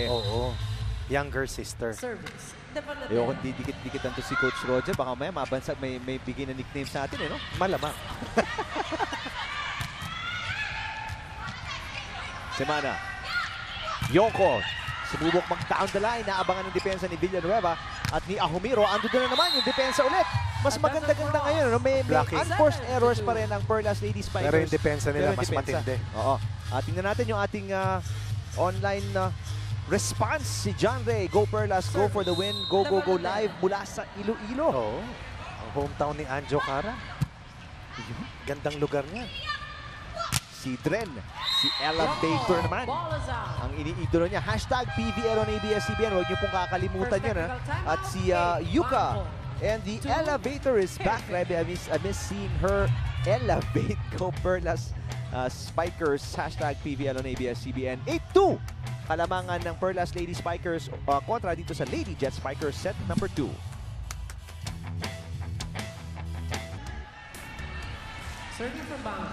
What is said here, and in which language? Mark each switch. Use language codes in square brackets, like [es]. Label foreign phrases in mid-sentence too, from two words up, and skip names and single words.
[en] Oo. Younger sister. Service. [tl] Ayoko, didikit-dikitan to si Coach Roger. Baka mabansag, may bigay na nickname sa atin, no? Malamang. Semana. Yonko. Sumubok mag- [en] down the line. [tl] Naabangan ng depensa ni Villanueva at ni Ahumiro. Ando doon na naman yung depensa ulit. Mas maganda-ganda ngayon. No? May [en] Blocking. unforced errors [tl] pa rin ang Perlas Lady Spikers. Pero yung depensa nila, Pero yung mas depensa. matindi. Oo. Tingnan natin yung ating online response. Si John Ray, [en] Go Perlas, go for the win. Go, go, go live [tl] mula sa Iloilo. Oo. Ang hometown ni Anjo Cara. Gandang lugar niya. Si Dren, si Ella Baker naman. [en] Ball is out. [tl] Ang iniidolo niya, [en] hashtag PVL on ABS-CBN. [tl] Huwag niyo pong kakalimutan yun. At si [en] Yuka and the elevator is back. Grabe, I miss seeing her elevate. Go Perlas Spikers, hashtag PVL on ABS-CBN. [tl] 8-2, kalamangan ng Perlas Lady Spikers kontra dito sa Lady Jet Spikers [en] set number [tl] 2. [en] Serving from Bangkok.